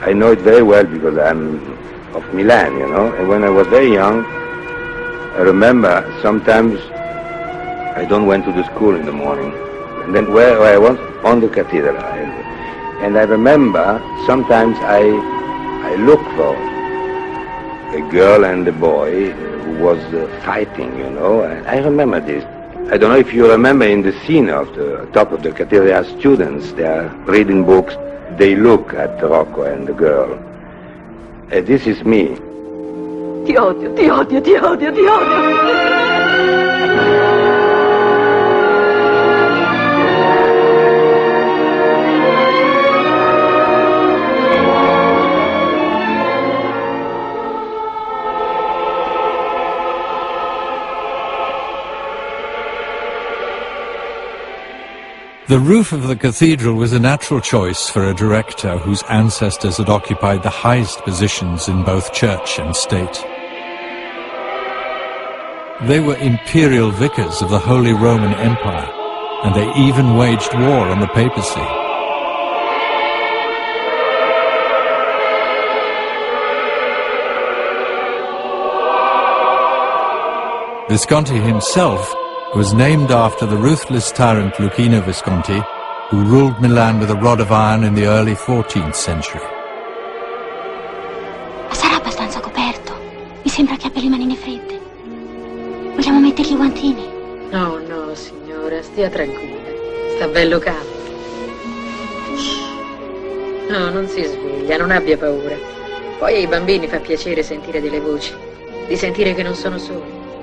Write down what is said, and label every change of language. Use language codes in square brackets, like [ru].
[en] I know it very well because I'm of Milan, you know, and when I was very young, I remember sometimes I don't went to the school in the morning, and then where I was on the cathedral, and I remember sometimes I look for a girl and a boy who was fighting, you know, and I remember this. I don't know if you remember in the scene of the top of the cathedral, there are students, they are reading books, they look at Rocco and the girl. And this is me. [it] Ti odio, ti odio, ti odio, ti odio. [en] The roof of the cathedral was a natural choice for a director whose ancestors had occupied the highest positions in both church and state. They were imperial vicars of the Holy Roman Empire, and they even waged war on the papacy. Visconti himself was named after the ruthless tyrant Luchino Visconti, who ruled Milan with a rod of iron in the early 14th century. [it] Sarà abbastanza coperto. Mi sembra che abbia le manine fredde. Vogliamo mettergli i guantini? No, no, signora, stia tranquilla. Sta bello caldo. No, non si sveglia, non abbia paura. Poi ai bambini fa piacere sentire delle voci, di sentire che non sono soli.